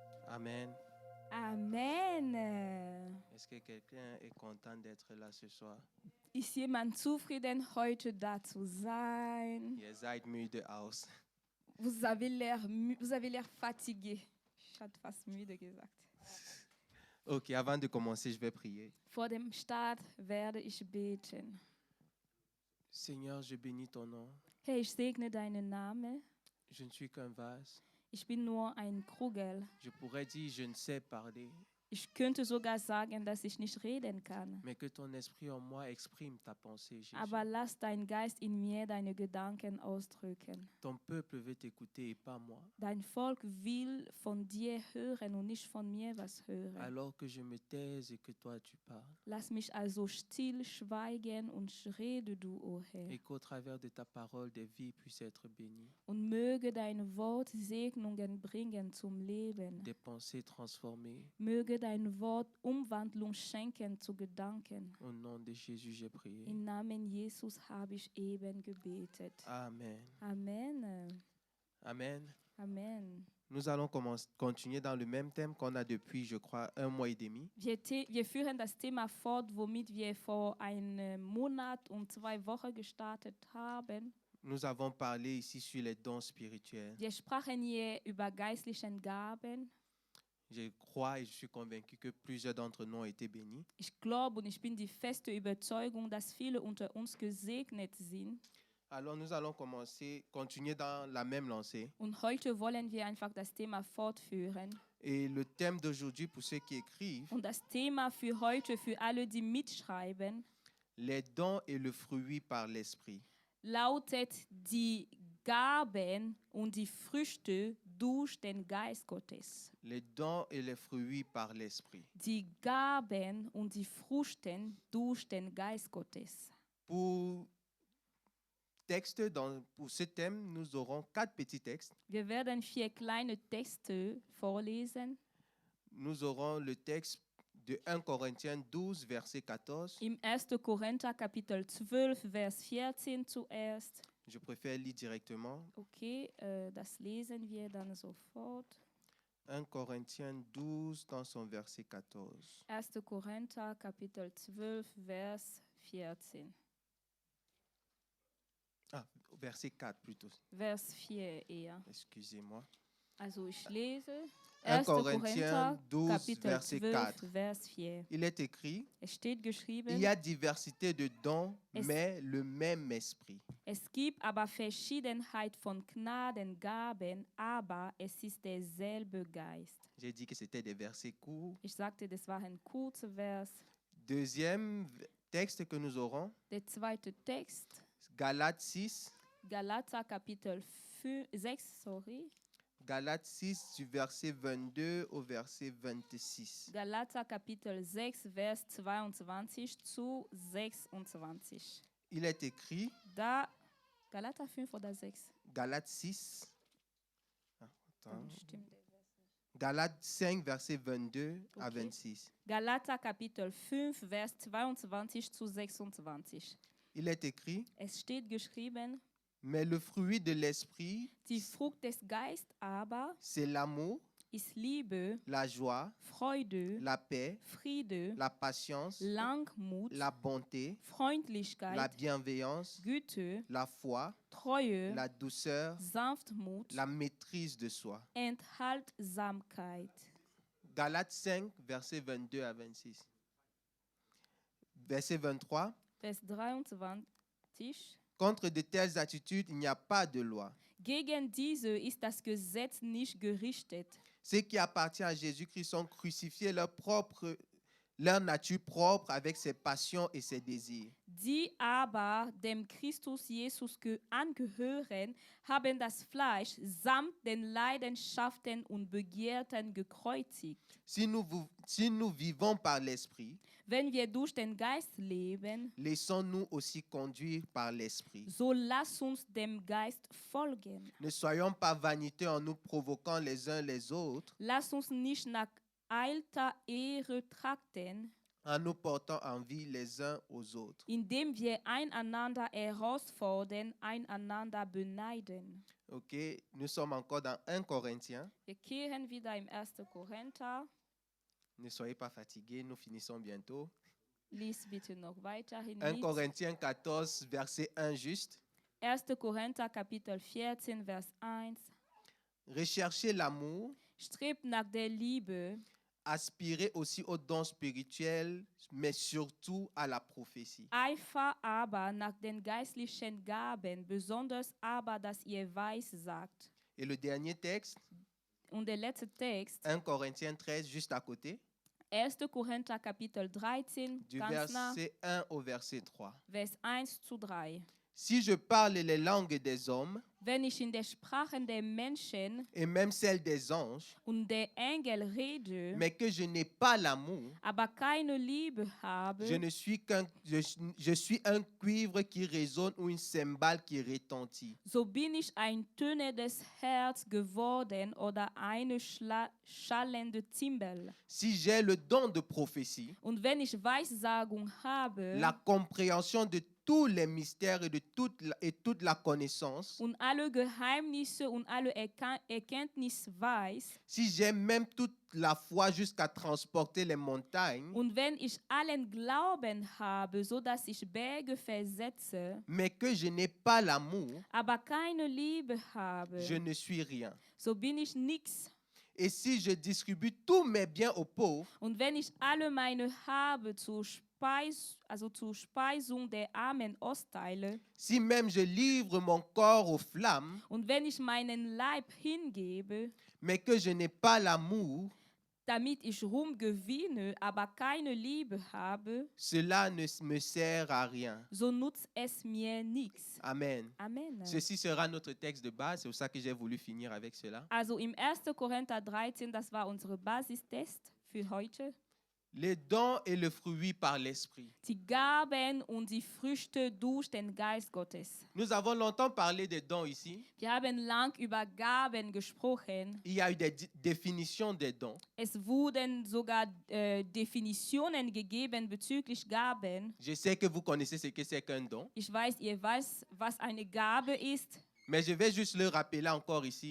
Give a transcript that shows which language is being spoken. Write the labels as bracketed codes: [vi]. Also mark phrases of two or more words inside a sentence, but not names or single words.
[fr] Amen. [de] Amen. [fr] Est-ce que quelqu'un est content d'être là ce soir? [de] Ist jemand zufrieden, heute da zu sein? Ihr seid müde aus. [fr] Vous avez l'air fatigué. [de] Ich hatte fast müde gesagt. [fr] Ok, avant de commencer, je vais prier. [de] Vor dem Start werde ich beten. [fr] Seigneur, je bénis ton nom. [de] Herr, ich segne deinen Namen. [fr] Je ne suis qu'un vase. [de] Ich bin nur ein Krugel. [fr] Je pourrais dire, je ne sais parler, [de] Ich könnte sogar sagen, dass ich nicht reden kann. [fr] mais que ton esprit en moi exprime ta pensée, Jésus. [de] Aber lass dein Geist in mir deine Gedanken ausdrücken. [fr] Ton peuple veut t'écouter et pas moi. [de] Dein Volk will von dir hören und nicht von mir was hören. [fr] Alors que je me taise et que toi tu parles. [de] Lass mich also still schweigen und rede du, o Herr. [fr] Et qu'au travers de ta parole, des vies puissent être bénies. [de] Und möge dein Wort Segnungen bringen zum Leben. [fr] Des pensées transformées. [de] Möge dein Wort Umwandlung schenken zu Gedanken. [fr] Au nom de Jésus, j'ai prié. [de] Im Namen Jesus habe ich eben gebetet. [fr] Amen. [de] Amen. [fr] Amen. [de] Amen. [fr] Nous allons continuer dans le même thème qu'on a depuis, je crois, 1 mois et demi. [de] Wir führen das Thema fort, womit wir vor einem Monat und 2 Wochen gestartet haben. [fr] Nous avons parlé ici sur les dons spirituels. [de] Wir sprachen hier über geistliche Gaben. [fr] Je crois et je suis convaincu que plusieurs d'entre nous ont été bénis. [de] Ich glaube und ich bin die feste Überzeugung, dass viele unter uns gesegnet sind. [fr] Alors nous allons continuer dans la même lancée. [de] Und heute wollen wir einfach das Thema fortführen. [fr] Et le thème d'aujourd'hui pour ceux qui écrivent, [de] Und das Thema für heute, für alle, die mitschreiben, [fr] les dons et le fruit par l'esprit. [de] lautet die Gaben und die Früchte durch den Geist Gottes. [fr] Les dons et les fruits par l'esprit. [de] Die Gaben und die Früchte durch den Geist Gottes. [fr] Pour ce thème, nous aurons 4 petits textes. [de] Wir werden 4 kleine Texte vorlesen. [fr] Nous aurons le texte de 1 Corinthiens 12, verset 14. [de] Im 1. Korinther Kapitel 12, Vers 14 zuerst. [fr] Je préfère lire directement. [de] Okay, das lesen wir dann sofort. [fr] 1 Corinthiens 12 dans son verset 14. [de] 1. Korinther Kapitel 12, Vers 14. [fr] Ah, verset 4 plutôt. [de] Vers 4 eher. [fr] Excusez-moi. [de] Also ich lese 1 1. Korinther Korinther 12, Kapitel [fr] Verset [de] 12, 4. Vers 4. [fr] Il est écrit, [de] Es steht geschrieben, [fr] il y a diversité de dons, [de] Es- [fr] mais le même esprit. [de] es gibt aber Verschiedenheit von Gnadengaben, aber es ist derselbe Geist. [fr] J'ai dit que c'était des versets courts. [de] Ich sagte, das war ein kurzer Vers. [fr] Deuxième texte que nous aurons, [de] Der zweite Text, [fr] Galates 6. [de] Galater Kapitel 6, [fr] Galates 6 du verset 22 au verset 26. [de] Galater Kapitel 6, Vers 22 zu 26. [fr] Il est écrit, [de] Da, Galater 5 oder 6? [fr] Galates 6. Ah, attends. [de] Stimmt. [fr] Galates 5, verset 22 à [de] Okay. [fr] 26. [de] Galater Kapitel 5, Vers 22 zu 26. [fr] Il est écrit, [de] Es steht geschrieben, [fr] mais le fruit de l'esprit, [de] die Frucht des Geistes aber [fr] c'est l'amour, [de] ist Liebe, [fr] la joie, [de] Freude, [fr] la paix, [de] Friede, [fr] la patience, [de] Langmut, [fr] la bonté, la [de] Freundlichkeit, [fr] bienveillance, [de] Güte, [fr] la foi, [de] Treue, [fr] la douceur, [de] Sanftmut, [fr] la maîtrise de soi. [de] Enthaltsamkeit. [fr] Galates 5, verset 22 à 26. Verset 23. [de] Vers 23. [fr] Contre de telles attitudes, il n'y a pas de loi. [de] Gegen diese ist das Gesetz nicht gerichtet. [fr] Ceux qui appartiennent à Jésus-Christ ont crucifié leur nature propre avec ses passions et ses désirs. [de] Die aber dem Christus Jesus angehören, haben das Fleisch samt den Leidenschaften und Begierden gekreuzigt. [fr] Si nous vivons par l'Esprit, [de] Wenn wir durch den Geist leben, [fr] laissons-nous aussi conduire par l'Esprit. [de] so lass uns dem Geist folgen. [fr] Ne soyons pas vaniteux en nous provoquant les uns les autres, [de] Lass uns nicht nach alter Ehre trachten, [fr] en nous portant en vie les uns aux autres. [de] indem wir einander herausfordern, einander beneiden. [fr] Ok, nous sommes encore dans 1 Corinthiens. [de] Wir kehren wieder im 1. Korinther. [fr] Ne soyez pas fatigués, nous finissons bientôt. [de] Lies bitte noch weiterhin 1 mit. [fr] Corinthiens 14, verset 1 juste. [de] 1. Korinther Kapitel 14, Vers 1. [fr] Recherchez l'amour, [de] Strebt nach der Liebe, [fr] aspirez aussi aux dons spirituels, mais surtout à la prophétie. [de] Eifer aber nach den geistlichen Gaben, besonders aber, dass ihr weissagt. [fr] Et le dernier texte, [de] Und der letzte Text, [fr] 1 Corinthiens 13, juste à côté, [de] 1. Korinther Kapitel 13, [fr] du [de] ganz nah, [fr] verset 1 au verset 3. [de] Vers 1-3. [fr] Si je parle les langues des hommes [de] Wenn ich in der Sprache der Menschen [fr] et même celles des anges, [de] und der Engel rede, [fr] mais que je n'ai pas l'amour, [de] aber keine Liebe habe, [fr] je suis un cuivre qui résonne ou une cymbale qui retentit. [de] so bin ich ein tönendes Herz geworden oder eine schallende Zimbel. [fr] Si j'ai le don de prophétie, [de] Und wenn ich Weissagung habe [fr] la compréhension de tous les mystères et toute la connaissance, [de] und alle Geheimnisse und alle Erkenntnis weiß, [fr] si j'ai même toute la foi jusqu'à transporter les montagnes, [de] und wenn ich allen Glauben habe, so dass ich Berge versetze, [fr] mais que je n'ai pas l'amour, [de] aber keine Liebe habe, [fr] je ne suis rien. [de] so bin ich nix. [fr] Et si je distribue tous mes biens aux pauvres, [de] Und wenn ich alle meine Habe zur Speisung der Armen austeile, [fr] si même je livre mon corps aux flammes, [de] und wenn ich meinen Leib hingebe, [fr] mais que je n'ai pas l'amour, [de] damit ich Ruhm gewinne, aber keine Liebe habe, [fr] cela ne me sert à rien. [de] so nutzt es mir nichts. [fr] Amen. [de] Amen. [fr] Ceci sera notre texte de base, c'est pour ça que j'ai voulu finir avec cela. [de] Also im 1. Korinther 13, das war unsere Basistest für heute. [fr] Les dons et le fruit par l'esprit. [de] Die Gaben und die Früchte durch den Geist Gottes. [fr] Nous avons longtemps parlé des dons ici. [de] Wir haben lang über Gaben gesprochen. [fr] Il y a eu des définitions des dons. [de] Es wurden sogar Definitionen gegeben bezüglich Gaben. [fr] Je sais que vous connaissez ce que c'est qu'un don, [de] Ich weiß, ihr weißt, was eine Gabe ist, [fr] mais je vais juste le rappeler encore ici.